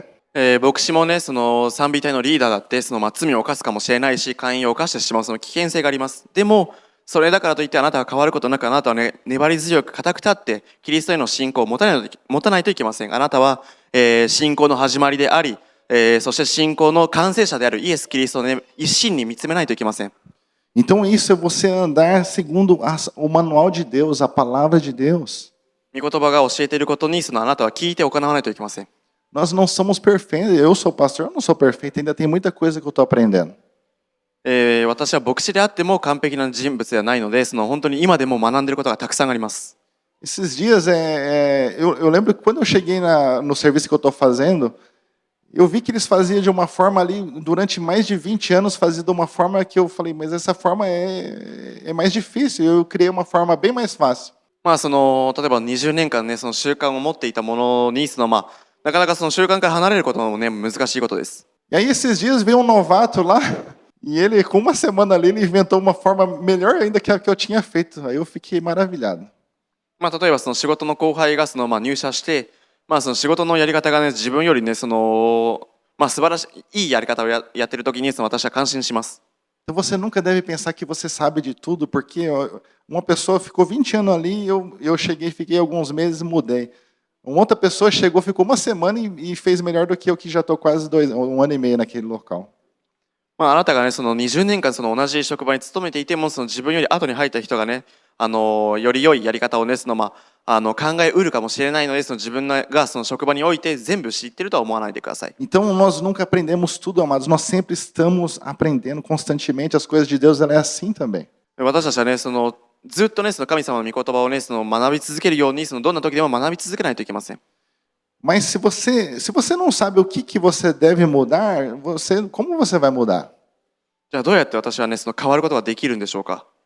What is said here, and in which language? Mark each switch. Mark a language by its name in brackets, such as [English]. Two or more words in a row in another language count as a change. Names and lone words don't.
[Japanese] 牧師もね、その賛美隊のリーダーだってその罪を犯すかもしれないし、姦淫を犯してしまうその危険性があります。でもそれだからといってあなたが変わることなく、あなたはね粘り強く固く立ってキリストへの信仰を持たないといけません。あなたは、信仰の始まりであり、そして信仰の完成者であるイエス・キリストをね一心に見つめないといけません。 [Portuguese] Então isso é você andar segundo o manual de Deus, a palavra de Deus. [Japanese] 御言葉が教えていることにそのあなたは聞いて行わないといけません。 [Portuguese] Nós não somos perfeitos, eu sou pastor, eu não sou perfeito, ainda tem muita coisa que eu estou aprendendo. [Japanese] 私は牧師であっても完璧な人物ではないので、その本当に今でも学んでいることがたくさんあります。 [Portuguese] Esses dias, eu lembro que quando eu cheguei no serviço que eu estou fazendo, eu vi que eles faziam de uma forma ali, durante mais de 20 anos, faziam de uma forma que eu falei, mas essa forma é mais difícil, eu criei uma forma bem mais fácil. [Japanese] その例えば20年間ねその習慣を持っていたものにそのなかなかその習慣から離れることもね難しいことです。 [Portuguese] E aí esses dias veio um novato lá, e ele, com uma semana ali, ele inventou uma forma melhor ainda que a que eu tinha feito. Aí eu fiquei maravilhado. [Japanese] 例えばその仕事の後輩がその入社して、その仕事のやり方がね自分よりねその素晴らしいいいやり方をやってる時にその私は感心します。 [Portuguese] Então você nunca deve pensar que você sabe de tudo, porque uma pessoa ficou 20 anos ali, eu cheguei, fiquei alguns meses e mudei. Uma outra pessoa chegou, ficou uma semana e fez melhor do que eu, que já estou quase 1 ano e meio naquele local. [Japanese] あなたがねその20年間その同じ職場に勤めていてもその自分より後に入った人がねより良いやり方をねその考えうるかもしれないので、その自分がその職場において全部知ってるとは思わないでください。 [Portuguese] Então nós nunca aprendemos tudo, amados. Nós sempre estamos aprendendo constantemente as coisas de Deus. Ela é assim também. [Japanese] 私たちはねそのずっとねその神様の御言葉をねその学び続けるようにそのどんな時でも学び続けないといけません。 [Portuguese] Mas se você não sabe o que você deve mudar, como você vai mudar? [Japanese] じゃあどうやって私はねその変わることができるんでしょうか。